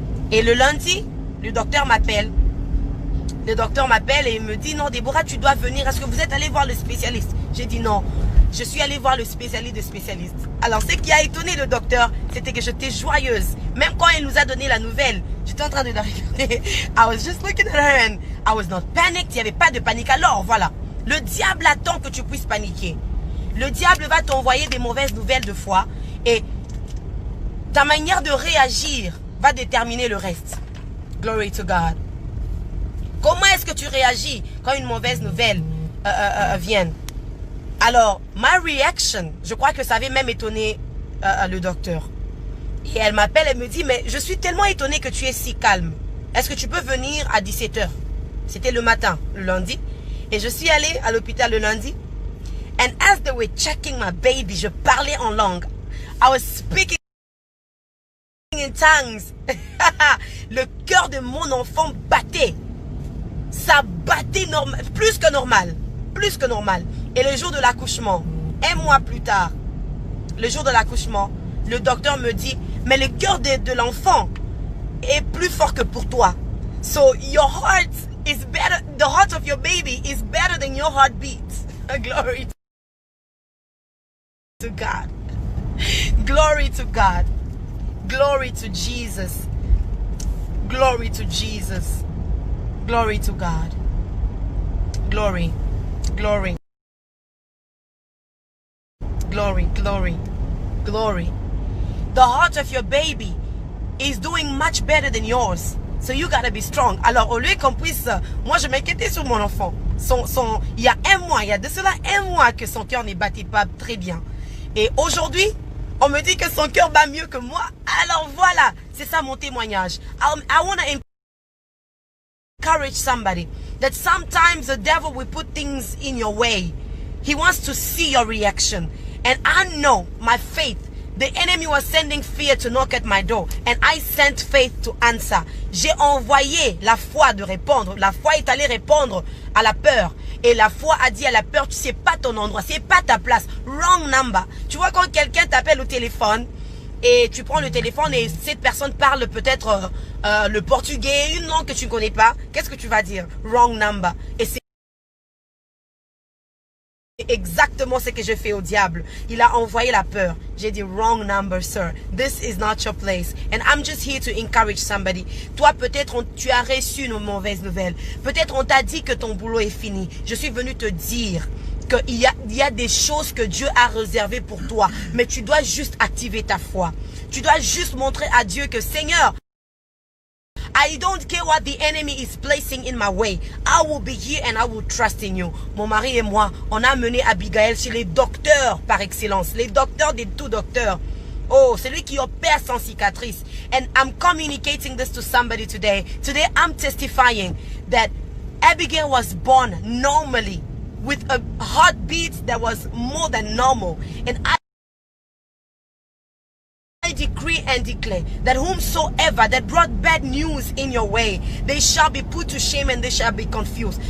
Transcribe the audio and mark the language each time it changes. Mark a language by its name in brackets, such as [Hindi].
[French] Et le lundi, le docteur m'appelle. Le docteur m'appelle et il me dit, non, Déborah, tu dois venir. Est-ce que vous êtes allé voir le spécialiste? J'ai dit non. Je suis allée voir le spécialiste de spécialistes. Alors, ce qui a étonné le docteur, c'était que j'étais joyeuse. Même quand il nous a donné la nouvelle, j'étais en train de la regarder. [English] I was just looking at her and I was not panicked. [French] Il n'y avait pas de panique. Alors, voilà. Le diable attend que tu puisses paniquer. Le diable va t'envoyer des mauvaises nouvelles de foi. Et ta manière de réagir va déterminer le reste. [English] Glory to God. [French] Comment est-ce que tu réagis quand une mauvaise nouvelle vient? Alors, ma reaction, je crois que ça avait même étonné le docteur. Et elle m'appelle, elle me dit, mais je suis tellement étonnée que tu es si calme. Est-ce que tu peux venir à 17 h? C'était le matin, le lundi. Et je suis allée à l'hôpital le lundi. [English] And as they were checking my baby, [French] je parlais en langue. [English] I was speaking in tongues. [French] Le cœur de mon enfant battait. Ça battait plus que normal. Plus que normal. Et le jour de l'accouchement, un mois plus tard, le jour de l'accouchement, le docteur me dit, mais le cœur de l'enfant est plus fort que pour toi. [English] So your heart is better, the heart of your baby is better than your heartbeat. Glory to God. Glory to God. Glory to Jesus. Glory to Jesus. Glory to God. Glory. Glory. Glory, glory, glory. The heart of your baby is doing much better than yours. So you gotta be strong. [French] Alors, au lieu qu'on puisse... Moi, je m'inquiétais sur mon enfant. Il y a un mois, il y a de cela un mois que son cœur ne battait pas très bien. Et aujourd'hui, on me dit que son cœur bat mieux que moi. Alors voilà, c'est ça mon témoignage. [English] I want to encourage somebody that sometimes the devil will put things in your way. He wants to see your reaction. And I know my faith. The enemy was sending fear to knock at my door. And I sent faith to answer. [French] J'ai envoyé la foi de répondre. La foi est allée répondre à la peur. Et la foi a dit à la peur, tu sais pas ton endroit, c'est pas ta place. [English] Wrong number. [French] Tu vois quand quelqu'un t'appelle au téléphone et tu prends le téléphone et cette personne parle peut-être le portugais, une langue que tu ne connais pas. Qu'est-ce que tu vas dire? [English] Wrong number. [French] Et c'est exactement ce que je fais au diable. Il a envoyé la peur. J'ai dit [English] wrong number, sir. This is not your place. And I'm just here to encourage somebody. [French] Toi, peut-être tu as reçu une mauvaise nouvelle. Peut-être on t'a dit que ton boulot est fini. Je suis venu te dire qu'il y a des choses que Dieu a réservées pour toi. Mais tu dois juste activer ta foi. Tu dois juste montrer à Dieu que Seigneur, [English] I don't care what the enemy is placing in my way. I will be here and I will trust in you. [French] Mon mari et moi, on a mené Abigail chez les docteurs par excellence. Les docteurs des tout docteurs. Oh, celui qui opère sans cicatrice. [English] And I'm communicating this to somebody today. Today I'm testifying that Abigail was born normally with a heartbeat that was more than normal. And I decree and declare that whomsoever that brought bad news in your way, they shall be put to shame and they shall be confused.